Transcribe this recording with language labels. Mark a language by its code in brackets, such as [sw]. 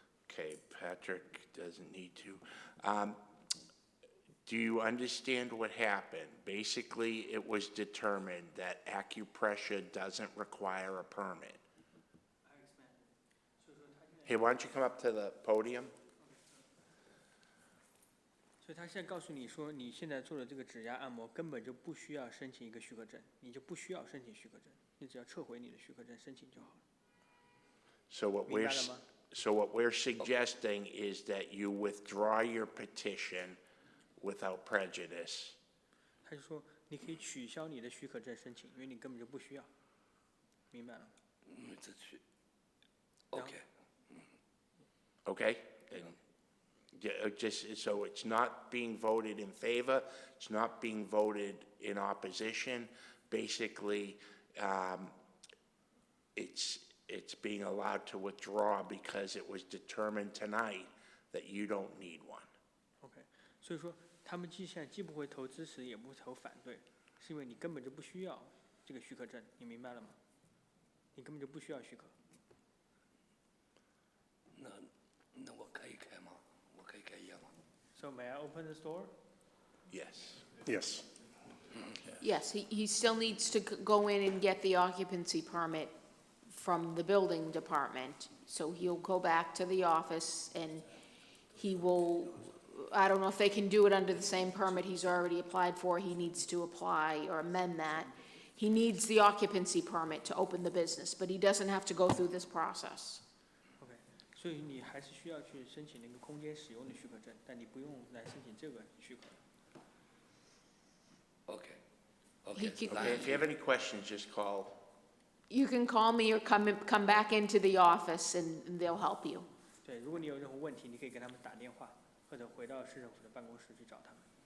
[en] Okay, Patrick doesn't need to. Do you understand what happened? Basically, it was determined that acupressure doesn't require a permit. Hey, why don't you come up to the podium? [zh] 所以他现在告诉你说，你现在做的这个指压按摩根本就不需要申请一个许可证，你就不需要申请许可证，你只要撤回你的许可证申请就好了。 [en] So what we're suggesting is that you withdraw your petition without prejudice. [zh] 他就说你可以取消你的许可证申请，因为你根本就不需要，明白了吗？这去 ，OK。 [en] Okay? And just, so it's not being voted in favor, it's not being voted in opposition. Basically, it's being allowed to withdraw because it was determined tonight that you don't need one. [zh] OK， 所以说他们现在既不会投支持，也不会投反对，是因为你根本就不需要这个许可证，你明白了吗？你根本就不需要许可。那我可以开吗？我可以开业吗？ [en] So may I open the store? Yes. Yes. Yes, he still needs to go in and get the occupancy permit from the building department. So he'll go back to the office and he will, I don't know if they can do it under the same permit he's already applied for. He needs to apply or amend that. He needs the occupancy permit to open the business, but he doesn't have to go through this process. [zh] OK， 所以你还是需要去申请那个空间使用的许可证，但你不用来申请这个许可。 OK。 [en] Okay, if you have any questions, just call. You can call me or come back into the office and they'll help you. [zh] 对，如果你有任何问题，你可以给他们打电话，或者回到市政府的办公室去找他们。